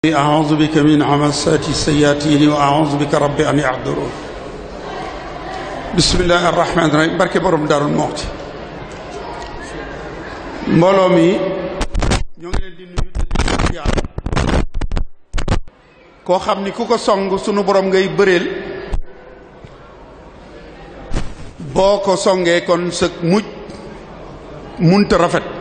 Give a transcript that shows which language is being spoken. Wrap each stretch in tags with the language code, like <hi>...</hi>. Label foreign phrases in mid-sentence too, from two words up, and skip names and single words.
<ar>أعوذ بك من همزات الشياطين وأعوذ بك رب أن يحضرون بسم الله الرحمن الرحيم</ar> <wo>barke borom Darou Mouhty mbooloo mi ñoo ngi leen di nuyu di yàlla koo xam ni ku ko song sunu borom ngay bëreel boo ko songee kon sa mujj munta rafet</wo>